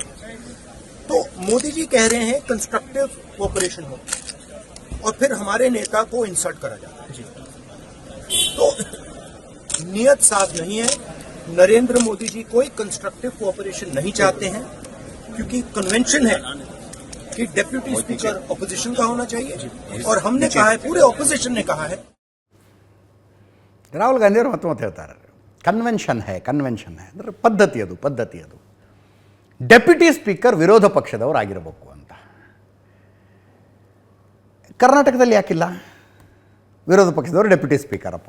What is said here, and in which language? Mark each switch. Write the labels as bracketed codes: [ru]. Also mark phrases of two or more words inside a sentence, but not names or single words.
[hi] तो मोदी जी कह रहे हैं [en] constructive cooperation [hi] हो, और फिर हमारे नेता को इंसल्ट करा जाता है. तो नियत साफ नहीं है. नरेंद्र मोदी जी कोई [en] constructive cooperation [hi] नहीं चाहते हैं, क्योंकि कन्वेंशन है कि [en] deputy speaker opposition [hi] का होना चाहिए, और हमने कहा है, पूरे ऑपोजिशन ने कहा है. [kn] ರಾಹುಲ್ ಗಾಂಧಿ ಅವರು ಮತ್ತೆ ಹೇಳ್ತಾರೆ, ಕನ್ವೆನ್ಷನ್ ಅಂದರೆ ಪದ್ಧತಿ ಅದು. [en] deputy speaker [kn] ವಿರೋಧ ಪಕ್ಷದವರಾಗಿರಬೇಕು ಅಂತ. ಕರ್ನಾಟಕದಲ್ಲಿ ಯಾಕಿಲ್ಲ ವಿರೋಧ ಪಕ್ಷದವರು [en] deputy speakerappa?